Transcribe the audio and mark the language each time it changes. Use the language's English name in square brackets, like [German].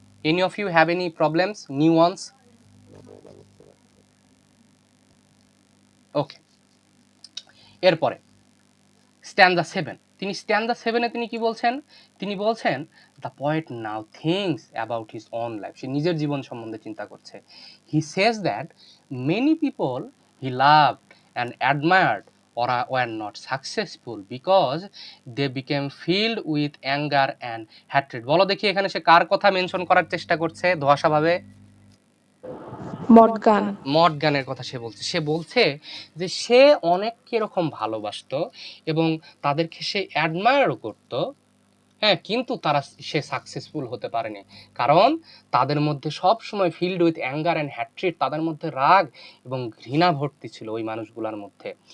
[English] Any of you have any problems, new ones? [Bangla] ওকে, এরপরে স্ট্যান্ডা 7, তিনি স্ট্যান্ডা 7-এ তিনি কি বলছেন? তিনি বলছেন [English] The poet now thinks about his own life. [Bangla] সে নিজের জীবন সম্বন্ধে চিন্তা করছে। [English] He says that many people he loved and admired were not successful because they became filled with anger and hatred. [Bangla] বলো দেখি এখানে সে কার কথা মেনশন করার চেষ্টা করছে ধোঁয়াশাভাবে? মর্গান। মর্গানের কথা সে বলছে। সে বলছে যে সে অনেককে এরকম ভালোবাসতো এবং তাদেরকে সে অ্যাডমায়ারও করতো, হ্যাঁ, কিন্তু সে সাকসেসফুল হতে পারেনি, কারণ তাদের মধ্যে সব সময় [English] filled with anger and hatred, [Bangla] তাদের মধ্যে রাগ এবং ঘৃণা ভর্তি ছিল ওই মানুষগুলোর মধ্যে।